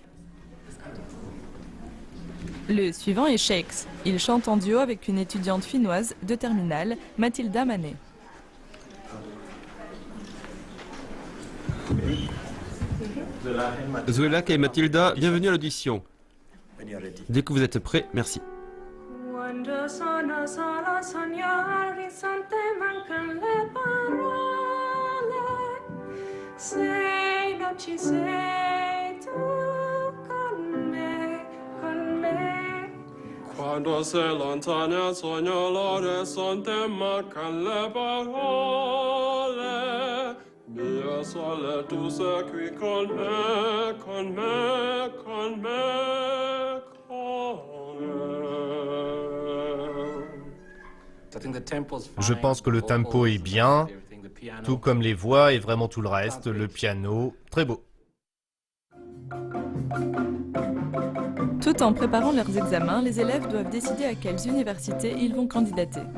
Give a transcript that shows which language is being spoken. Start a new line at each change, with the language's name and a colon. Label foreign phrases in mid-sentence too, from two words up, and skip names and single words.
French: Le suivant est Shakes. Il chante en duo avec une étudiante finnoise de terminale, Mathilda Manet. Zuelak et Mathilda, bienvenue à l'audition. Dès que vous êtes prêts, merci.
Italian: Quando sono solo sogno all'orizzonte mancano le parole. Se non ci sei tu con me, con me. Quando sei lontana il sogno all'orizzonte mancano le parole. Mia sole tu sei qui con me, con me, con me, con me.
French: Je pense que le tempo est bien, tout comme les voix et vraiment tout le reste, le piano, très beau. Tout en préparant leurs examens, les élèves doivent décider à quelles universités ils vont candidater.